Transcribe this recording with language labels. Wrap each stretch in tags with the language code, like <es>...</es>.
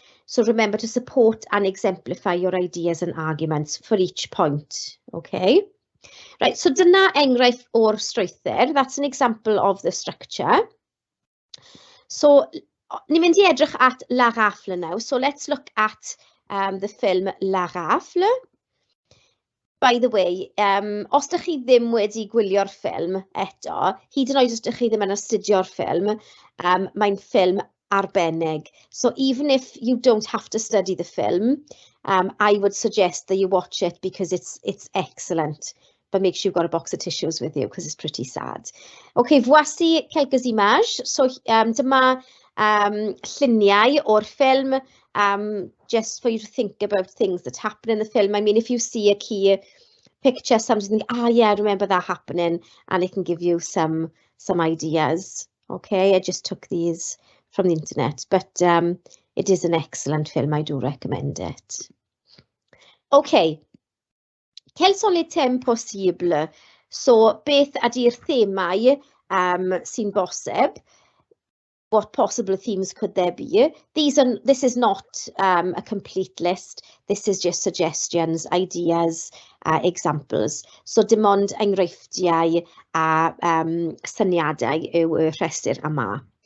<en>So remember to support and exemplify your ideas and arguments for each point. Okay. Right, so</en> <cy>dyna enghraifft o'r strwythur.</cy> <en>That's an example of the structure. So,</en> <cy>ni'n mynd i edrych at</cy> <en>La Rafle now. So let's look at the film La Rafle. By the way,</en> <cy>os ydych chi ddim wedi gwylio'r ffilm eto, hyd yn oed os ydych chi ddim yn astudio'r ffilm, mae'n ffilm arbennig.</cy> <en>So even if you don't have to study the film, I would suggest that you watch it because it's excellent. But make sure you've got a box of tissues with you because it's pretty sad.</en> <fr>Okay, voici quelques images.</fr> <en>So</en> <cy>dyma lluniau o'r ffilm,</cy> <en>just for you to think about things that happen in the film. I mean, if you see a key picture, sometimes you think, ah, yeah, I remember that happening, and it can give you some ideas. Okay, I just took these from the internet, but it is an excellent film. I do recommend it. Okay.</en> <fr>Quels sont les thèmes possibles?</fr> <cy>So, beth ydy'r themau sy'n bosib?</cy> <en>What possible themes could there be? This is not a complete list. This is just suggestions, ideas, examples.</en> <cy>So, dim ond enghreifftiau a syniadau yw y rhestr yma.</cy>